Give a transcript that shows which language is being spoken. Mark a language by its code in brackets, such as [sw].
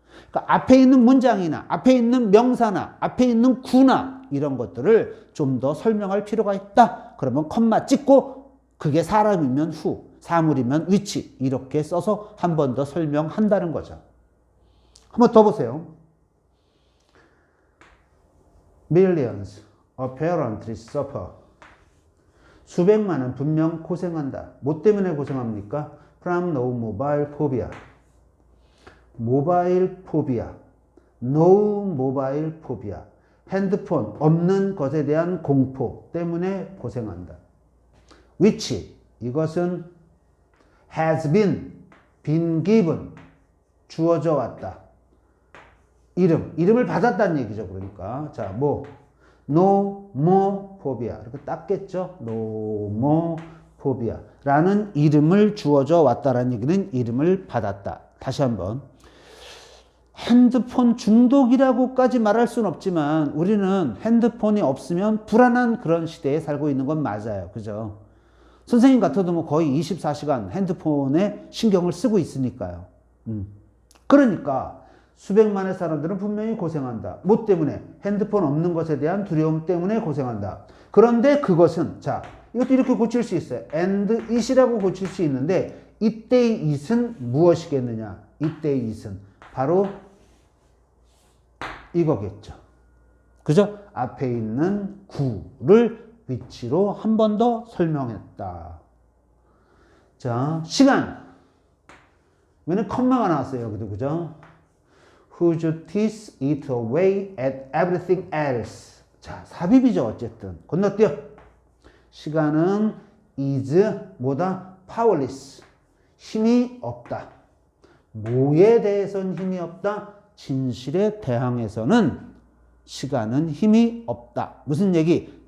[ko] 그러니까 앞에 있는 문장이나 앞에 있는 명사나 앞에 있는 구나 이런 것들을 좀 더 설명할 필요가 있다. 그러면 컴마 찍고 그게 사람이면 who, 사물이면 which 이렇게 써서 한 번 더 설명한다는 거죠. 한번 더 보세요. [en] Millions apparently suffer. [ko] 수백만은 분명 고생한다. 뭐 때문에 고생합니까? [en] From no mobile phobia. [ko] 모바일 포비아. [en] No mobile phobia. [ko] 핸드폰 없는 것에 대한 공포 때문에 고생한다. Which 이것은 [en] has been given [ko] 주어져 왔다. 이름을 받았다는 얘기죠. 그러니까 자, 뭐 no more phobia 이렇게 땄겠죠. no more phobia 라는 이름을 주어져 왔다라는 얘기는 이름을 받았다. 다시 한번 핸드폰 중독이라고까지 말할 수는 없지만 우리는 핸드폰이 없으면 불안한 그런 시대에 살고 있는 건 맞아요. 그죠? 선생님 같아도 뭐 거의 24시간 핸드폰에 신경을 쓰고 있으니까요. 그러니까 수백만의 사람들은 분명히 고생한다. 뭐 때문에? 핸드폰 없는 것에 대한 두려움 때문에 고생한다. 그런데 그것은, 자, 이것도 이렇게 고칠 수 있어요. and it이라고 고칠 수 있는데, 이때의 it은 무엇이겠느냐? 이때의 it은 바로 이거겠죠. 그죠? 앞에 있는 구를 위치로 한 번 더 설명했다. 자, 시간. 왜냐면 컴마가 나왔어요. 여기도. 그죠? [en] Whose teeth eat away at everything else. [ko] 자, 삽입이죠. 어쨌든. 건너뛰어. 시간은 is 뭐다? powerless. 힘이 없다. 뭐에 대해서는 힘이 없다? 진실에 대항해서는 시간은 힘이 없다. 무슨 얘기?